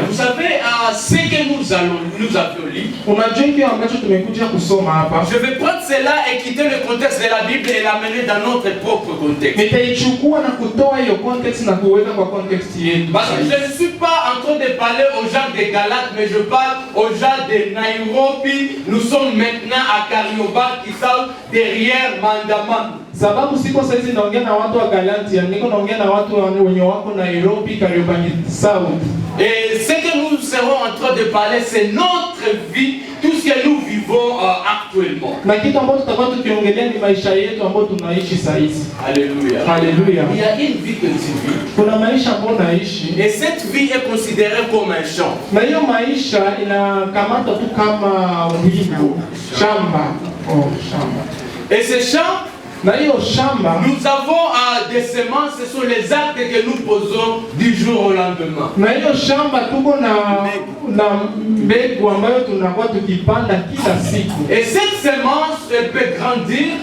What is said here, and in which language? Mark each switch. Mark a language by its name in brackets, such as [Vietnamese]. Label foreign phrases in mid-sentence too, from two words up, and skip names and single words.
[French] Vous savez ce que nous avions lu. Je vais prendre cela et quitter le contexte de la Bible et l'amener dans notre propre contexte. Parce que je ne suis pas en train de parler aux gens de Galates, mais je parle aux gens de Nairobi. Nous sommes maintenant à Karioba qui sont derrière Mandamam. [Swahili] Sababu siko saizi naongea na watu wa Galatia, niko naongea na watu wenye wako Nairobi, Kariobangi South. [French] Et ce que nous serons en train de parler, c'est notre vie, tout ce que nous vivons actuellement. [Swahili] Na kitu ambacho tutakuwa tukiongelea ni maisha yetu ambayo tunaishi saizi. [French] Alléluia. Alléluia. Il y a une vie que tu vis. [Swahili] Kuna maisha ambayo naishi. [French] Et cette vie est considérée comme un champ. [Swahili] Na hiyo maisha inakamata tu kama wimbo, shamba. Oh, shamba. [French] Et ce champ, nous avons des semences, ce sont les actes que nous posons du jour au lendemain. Et cette semence elle peut grandir.